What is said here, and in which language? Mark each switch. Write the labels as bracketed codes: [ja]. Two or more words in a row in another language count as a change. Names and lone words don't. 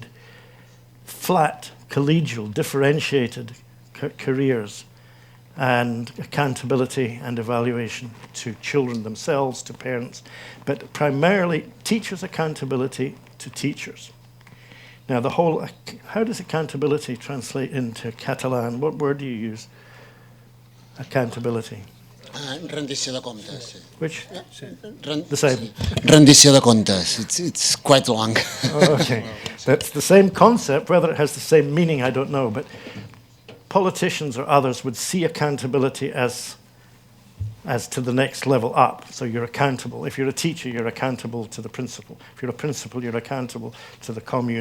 [en] Flat, collegial, differentiated careers, and accountability and evaluation to children themselves, to parents, but primarily teachers' accountability to teachers. Now, how does accountability translate into Catalan? What word do you use? Accountability. [ca] Rendició de comptes. [en] Which? The same. [ca] Rendició de comptes. [en] It's quite long. Okay. That's the same concept. Whether it has the same meaning, I don't know. But politicians or others would see accountability as to the next level up. So you're accountable. If you're a teacher, you're accountable to the principal. If you're a principal, you're accountable to the commune.